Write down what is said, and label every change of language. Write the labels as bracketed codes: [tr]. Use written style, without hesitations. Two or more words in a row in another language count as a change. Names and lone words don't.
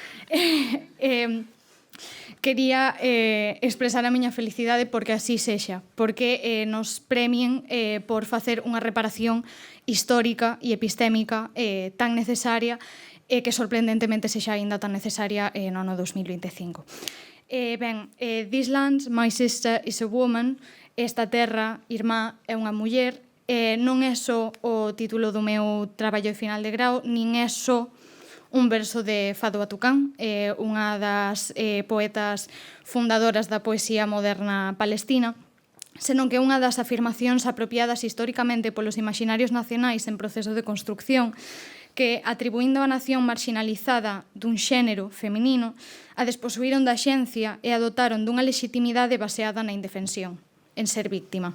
[gl] Quería expresar a miña felicidade porque así sexa, porque nos premien por facer unha reparación histórica e epistémica tan necesaria e que sorprendentemente sexa aínda tan necesaria no ano 2025. [en] This land, my sister is a woman, [gl] esta terra, irmá, é unha muller, non é só o título do meu traballo de final de grao, nin é só un verso de Fado Batucán, unha das poetas fundadoras da poesía moderna palestina, senón que unha das afirmacións apropiadas históricamente polos imaginarios nacionais en proceso de construcción, que, atribuindo a nación marginalizada dun xénero feminino, a desposuíron da xencia e a dotaron dunha legitimidade baseada na indefensión, en ser víctima.